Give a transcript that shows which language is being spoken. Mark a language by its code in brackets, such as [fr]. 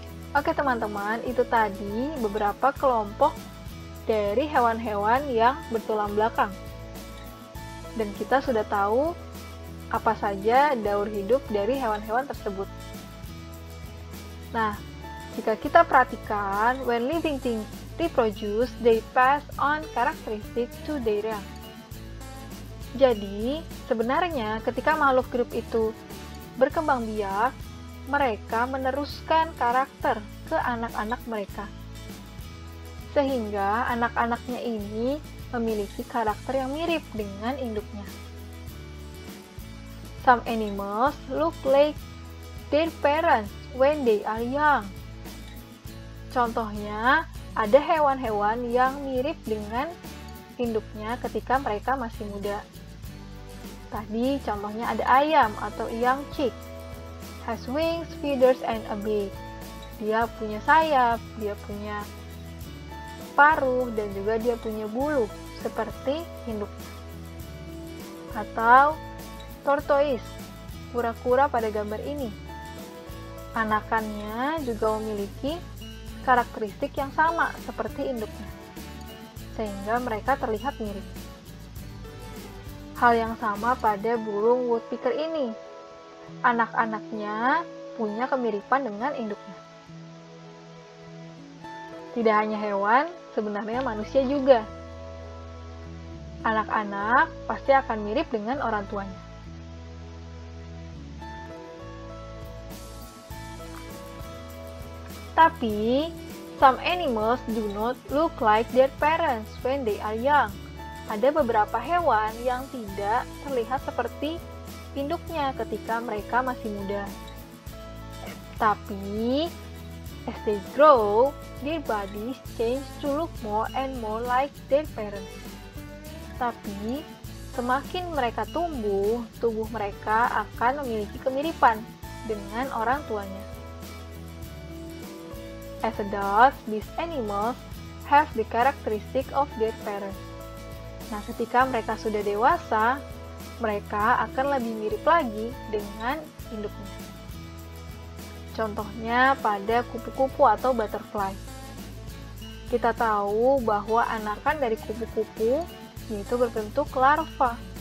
[id] Oke teman-teman, itu tadi beberapa kelompok dari hewan-hewan yang bertulang belakang. Dan kita sudah tahu apa saja daur hidup dari hewan-hewan tersebut. Nah, jika kita perhatikan, [en] when living things reproduce, they pass on characteristics to their young. [id] Jadi, sebenarnya ketika makhluk hidup itu berkembang biak, mereka meneruskan karakter ke anak-anak mereka. Sehingga anak-anaknya ini memiliki karakter yang mirip dengan induknya. [en] Some animals look like their parents when they are young. [id] Contohnya, ada hewan-hewan yang mirip dengan induknya ketika mereka masih muda. Tadi contohnya ada ayam atau young chick. [en] Has wings, feathers, and a beak. [id] Dia punya sayap, dia punya paruh, dan juga dia punya bulu seperti induknya. Atau tortoise, kura-kura pada gambar ini. Anakannya juga memiliki karakteristik yang sama seperti induknya, sehingga mereka terlihat mirip. Hal yang sama pada burung woodpecker ini. Anak-anaknya punya kemiripan dengan induknya. Tidak hanya hewan, sebenarnya manusia juga. Anak-anak pasti akan mirip dengan orang tuanya. [en] Tapi, some animals do not look like their parents when they are young. [id] Ada beberapa hewan yang tidak terlihat seperti induknya ketika mereka masih muda. [en] Tapi, as they grow, their bodies change to look more and more like their parents. [id] Tapi, semakin mereka tumbuh, tubuh mereka akan memiliki kemiripan dengan orang tuanya. [en] As adults, these animals have the characteristic of their parents. [id] Nah, ketika mereka sudah dewasa, mereka akan lebih mirip lagi dengan induknya. Contohnya pada kupu-kupu atau butterfly. Kita tahu bahwa anakan dari kupu-kupu yaitu berbentuk larva.